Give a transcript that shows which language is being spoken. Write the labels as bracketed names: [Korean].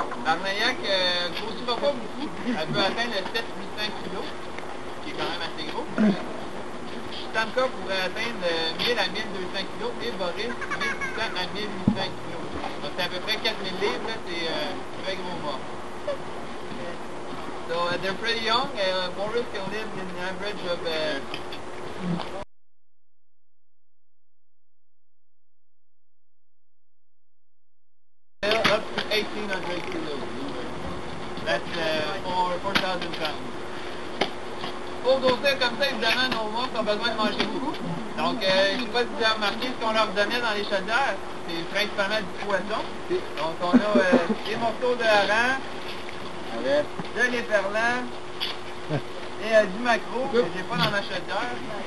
[French] L'arnaillac ne grossira pas beaucoup. Elle peut atteindre le 7-800 kg, qui est quand même assez gros. Tamka pourrait atteindre 1000 à 1200 kg et Boris 1800 à 1800 kg. Donc c'est à peu près 4000 livres, c'est très gros morse. [English] So they're pretty young. Boris can live in an average of up to 1,800 kilos. That's 4,000 pounds. [French] Pour grossir comme ça, évidemment, nos morses ont besoin de manger beaucoup. Donc, je ne sais pas si vous avez remarqué ce qu'on leur donnait dans les chaudières. C'est principalement du poisson. Donc, on a des morceaux de hareng, de l'éperlan et du maquereau que j'ai pas dans ma chaudière.